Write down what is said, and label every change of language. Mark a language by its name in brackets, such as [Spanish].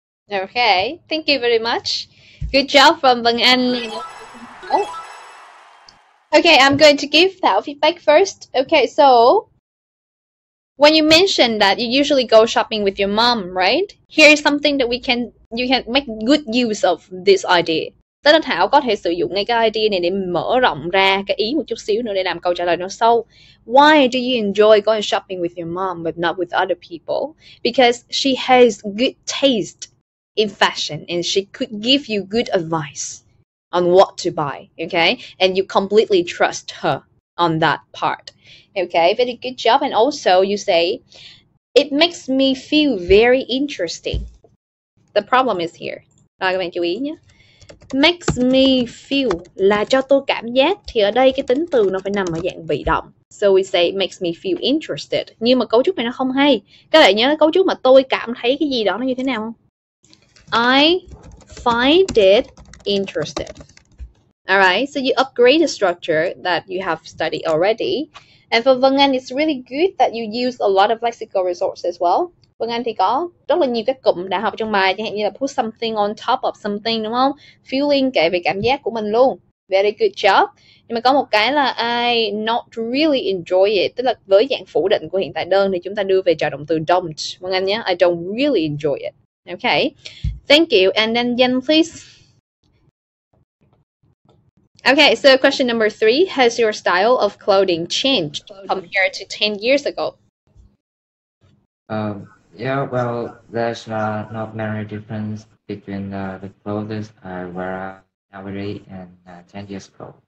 [English] Okay, thank you very much. Good job from Vân Anh. Oh. Okay, I'm going to give Thảo feedback first. Okay, so when you mentioned that you usually go shopping with your mom, right? Here's something that you can make good use of this idea. [Vietnamese] Tức là Thảo có thể sử dụng ngay cái idea này để mở rộng ra cái ý một chút xíu nữa để làm câu trả lời nó sâu. [English] Why do you enjoy going shopping with your mom but not with other people? Because she has good taste in fashion and she could give you good advice on what to buy, okay? And you completely trust her on that part. Okay, very good job. And also you say, it makes me feel very interesting. The problem is here. [Vietnamese] Rồi các bạn chú ý nhé. Makes me feel là cho tôi cảm giác, thì ở đây cái tính từ nó phải nằm ở dạng bị động. [English] So we say makes me feel interested. [Vietnamese] Nhưng mà cấu trúc này nó không hay. Các bạn nhớ cấu trúc mà tôi cảm thấy cái gì đó nó như thế nào không? [English] I find it interested. All right, so you upgrade the structure that you have studied already. And for Vân Anh, it's really good that you use a lot of lexical resources as well. [Vietnamese] Vân Anh thì có rất là nhiều các cụm đã học trong bài, chẳng hạn như là [English] put something on top of something, [Vietnamese] đúng không? Feeling kể về cảm giác của mình luôn. [English] Very good job. [Vietnamese] Nhưng mà có một cái là [English] I not really enjoy it, [Vietnamese] tức là với dạng phủ định của hiện tại đơn thì chúng ta đưa về trợ động từ don't. Vân Anh nhé, [English] I don't really enjoy it. Okay, thank you. And then Yen, please. Okay, so question number 3, has your style of clothing changed compared to 10 years ago? Yeah, well, there's not many difference between the clothes I wear nowadays and 10 years ago.